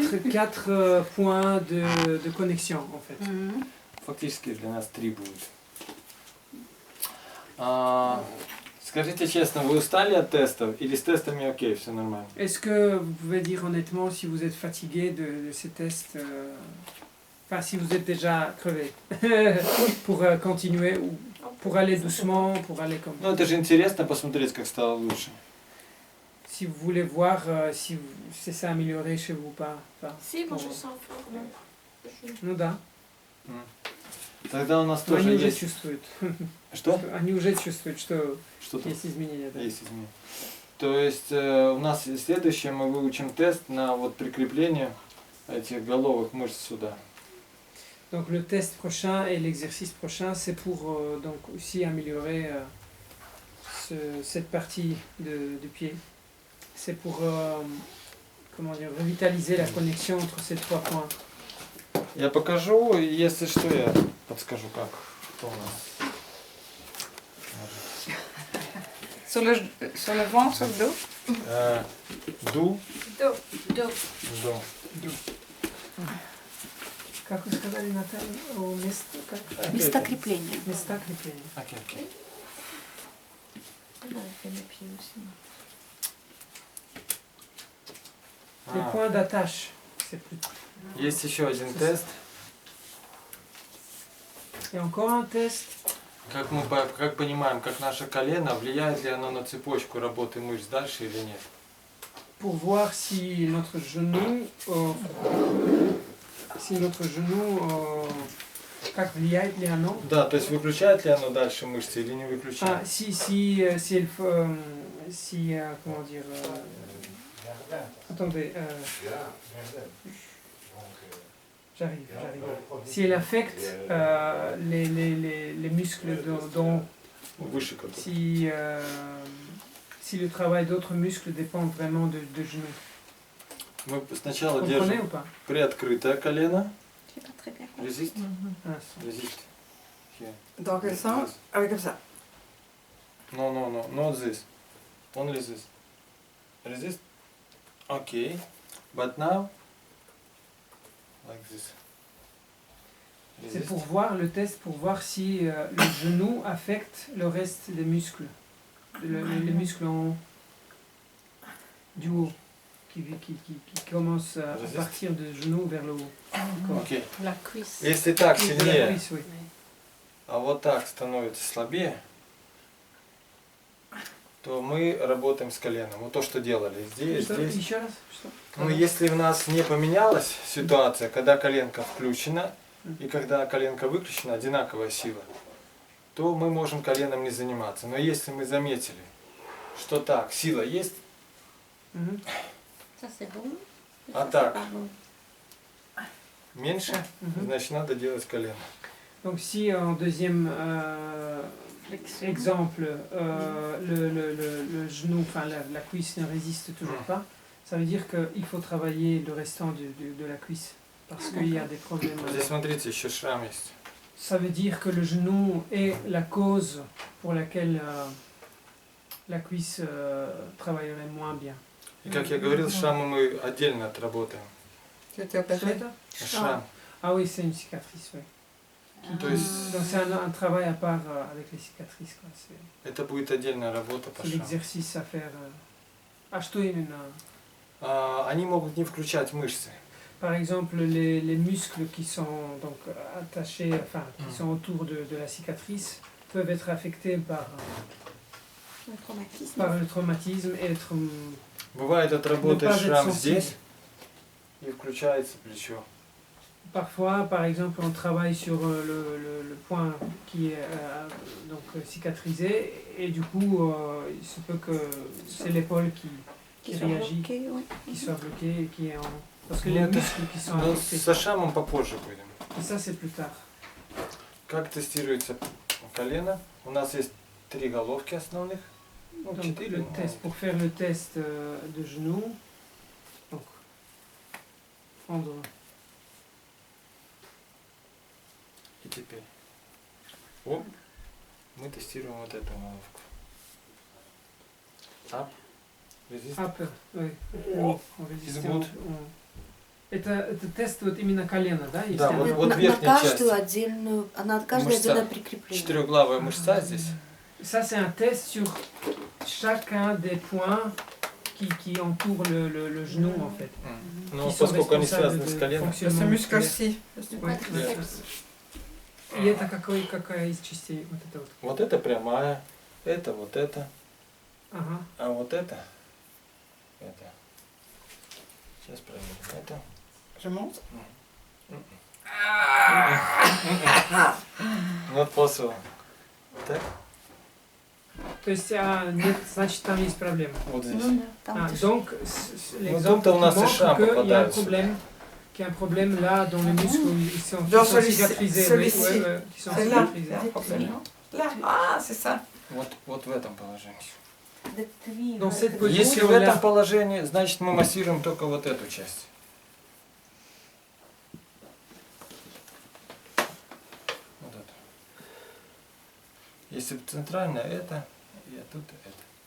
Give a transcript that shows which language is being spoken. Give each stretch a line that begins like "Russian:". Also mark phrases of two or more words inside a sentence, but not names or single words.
French: quatre points de connexion en fait.
Russian: Фактически для нас 3 будет. Скажите честно, вы устали от тестов или с тестами окей, все нормально?
French: Est-ce que vous pouvez dire honnêtement si vous êtes fatigué de ces tests, enfin si vous êtes déjà crevé, pour continuer ou pour aller doucement, pour aller comme...
Russian: Ну это же интересно посмотреть, как стало лучше.
French: Si vous voulez voir si c'est ça amélioré chez vous ou pas. Enfin, Si, moi je sens fort.
Russian: ну да. Тогда у нас Но тоже они уже есть... чувствуют. Что? Они уже чувствуют, что Что-то есть изменения. Да. есть изменения. То есть у нас следующее мы выучим тест на вот прикрепление этих головых мышц сюда.
French: Donc le test prochain et l'exercice prochain, c'est pour donc aussi améliorer cette partie du pied. C'est pour comment dire, revitaliser la connexion entre ces trois points.
Russian: Я покажу, и если что, я подскажу, как. Что у нас.
French: Sur le ventre, sur le dos. Ду. Dos. До.
Russian: Как вы сказали, Наталья? Место Местокрепление. Места крепления. Окей, окей.
French: On avait fait mes pieds aussi. Les points d'attache. C'est plus...
Russian: Есть еще один тест.
French: Et encore un test.
Russian: Как понимаем, как наше колено, влияет ли оно на цепочку работы мышц дальше или нет?
French: Pour voir si notre genou,
Russian: как влияет ли оно. Да, то есть выключает ли оно дальше мышцы или не выключает?
French: Comment dire, attendez, j'arrive. Si elle affecte les muscles dont si le travail d'autres muscles dépend vraiment de genoux.
Russian: Мы сначала
French: Comprenez
Russian: держим
French: ou pas?
Russian: приоткрытое колено.
French: Je sais pas très bien. Résiste. Ah, Résiste. Here. Dans quel sens? Ah oui, comme ça.
English: No, not this. Only this. Resist. Okay. But now, like this.
French: c'est
English: Resist.
French: pour voir le test, pour voir si le genou affecte le reste des muscles. Les muscles en haut, du haut, qui commencent à partir du genou vers le haut.
Russian: Окей.
French: La cuisse.
Russian: Если так
French: Oui, de la
Russian: сильнее,
French: cuisse, oui.
Russian: а вот так становится слабее, то мы работаем с коленом. Вот то, что делали здесь, Что? здесь. Еще раз? Что? Ну, если у нас не поменялась ситуация, когда коленка включена и когда коленка выключена, одинаковая сила, то мы можем коленом не заниматься. Но если мы заметили, что так, сила есть, Mhm.
French: Ça c'est bon.
Russian: а
French: Ça,
Russian: так
French: c'est pas bon.
Russian: меньше, значит надо делать колено.
French: Donc si en deuxième exemple, le genou, enfin la cuisse ne résiste toujours pas, ça veut dire qu'il faut travailler le restant de la cuisse, parce qu'il y a des problèmes.
Russian: Здесь смотрите, еще шрам есть.
French: Ça veut dire que le genou est la cause pour laquelle la cuisse travaillerait moins bien.
Russian: И как я говорил, шрамы мы отдельно отработаем.
French: Tu étais opéré?
Russian: Шрам.
French: Ah oui, c'est une cicatrice, oui.
Russian: То есть
French: Donc c'est un travail à part avec les cicatrices, quoi.
Russian: это будет отдельная работа по
French: C'est
Russian: шраму.
French: l'exercice à faire.
Russian: Ah, что именно? Они могут не включать мышцы.
French: Par exemple, les muscles qui sont donc attachés, enfin qui sont autour de la cicatrice, peuvent être affectés par Le traumatisme. le traumatisme et être...
Russian: Бывает, отработаешь
French: pas être
Russian: шрам
French: sensible.
Russian: здесь и включается плечо.
French: Parfois, par exemple, on travaille sur le point qui est donc cicatrisé et du coup, il se peut que c'est l'épaule qui sont réagit, bloqués, oui. qui soit bloquée et qui est en... Parce que les
Russian: Ну,
French: muscles qui sont
Russian: Но
French: affectés.
Russian: со шрамом попозже будем.
French: Et ça, c'est plus tard.
Russian: Как тестируется колено? У нас есть 3 головки основных. Ну,
French: Donc,
Russian: 4.
French: le test, pour faire le test de genou, donc, prendre...
Russian: И теперь. Оп. Мы тестируем вот эту головку.
English: Up. Resist. Up,
French: oui. On résiste,
English: Is good.
Russian: Это тест вот именно колено, да? Да, Если вот на верхняя каждую часть. отдельную, на каждое Мышца. отдельное прикрепление. Четырехглавая мышца здесь.
French: Ça, c'est un test sur chacun des points qui entourent le genou, en fait.
Russian: Но
French: Qui sont
Russian: поскольку они
French: responsables
Russian: связаны с
French: de
Russian: коленом. Это
French: fonctionnement
Russian: мышка
French: musculaire. си. Quadriceps.
Russian: И это какая из частей? Вот это вот. Вот это прямая, это вот это, Ага. а вот это. Сейчас проверим. Это.
French: Je monte.
Russian: Вот после. Так, То есть, нет, значит, там есть проблема. вот здесь. Ну да, там ты ж-
French: Donc, l'exemple
Russian: тут-то у
French: qui
Russian: нас и
French: montre
Russian: шрам
French: qu'il y a un
Russian: попадается.
French: problème, qu'il y a un problème là dans les muscles où ils sont, Dans qui sont celui-ci, cicatrisés. celui-ci. Qui sont C'est là, cicatrisés. il y a un problème, non Là, ah, c'est ça.
Russian: Вот в этом положении.
French: Dans cette
Russian: Если в
French: position-là,
Russian: этом положении, значит мы массируем только вот эту часть. Вот эту. Если центральная, это, и тут это.